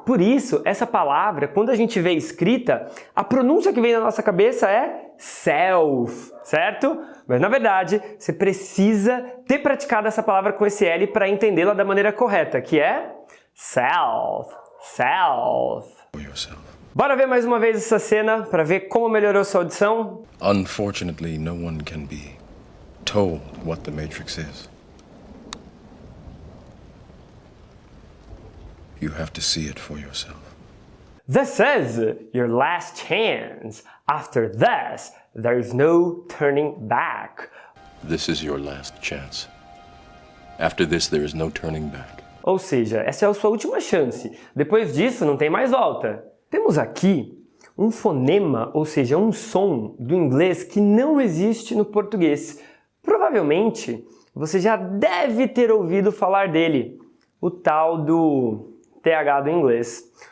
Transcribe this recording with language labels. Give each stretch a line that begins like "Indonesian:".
Portuguese: Por isso, essa palavra, quando a gente vê escrita, a pronúncia que vem na nossa cabeça é self, certo? Mas na verdade, você precisa ter praticado essa palavra com esse L para entendê-la da maneira correta, que é self.
English: For yourself.
Portuguese: Bora ver mais uma vez essa cena para ver como melhorou sua audição?
English: Unfortunately, no one can be told what the Matrix is. You have to see it for yourself. This is your last chance. After this, there is no turning back. This is your last chance. After this, there is no turning back.
Portuguese: Ou seja, essa é a sua última chance. Depois disso, não tem mais volta. Temos aqui um fonema, ou seja, um som do inglês que não existe no português. Provavelmente, você já deve ter ouvido falar dele, o tal do TH do inglês.